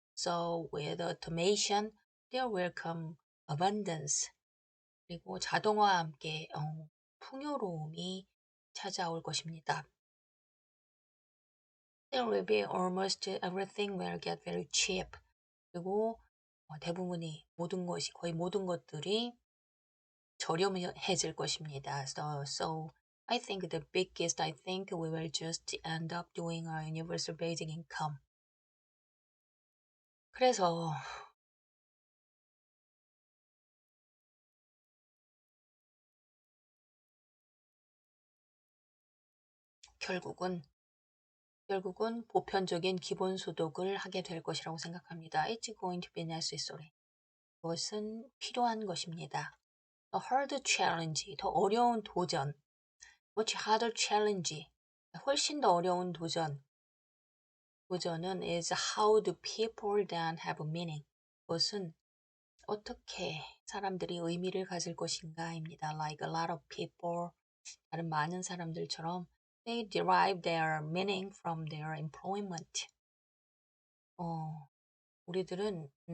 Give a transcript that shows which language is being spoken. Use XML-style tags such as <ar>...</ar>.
<en>So with automation, there will come abundance.</en> <ko>그리고 자동화와 함께 풍요로움이 찾아올 것입니다.</ko> <en>There will be almost everything will get very cheap.</en> <ko>그리고 거의 모든 것들이 저렴해질 것입니다.</ko> <en>So I think we will just end up doing a universal basic income.</en> <ko>그래서 결국은 보편적인 기본소득을 하게 될 것이라고 생각합니다.</ko> <en>It's going to be necessary.</en> <ko>그것은 필요한 것입니다.</ko> <en>A hard challenge,</en> <ko>더 어려운 도전.</ko> <en>Much harder challenge,</en> <ko>훨씬 더 어려운 도전은</ko> <en>is how do people then have meaning.</en> <ko>그것은 어떻게 사람들이 의미를 가질 것인가입니다.</ko> <en>Like a lot of people,</en> <ko>다른 많은 사람들처럼</ko> <en>they derive their meaning from their employment.</en> <ko>우리들은</ko>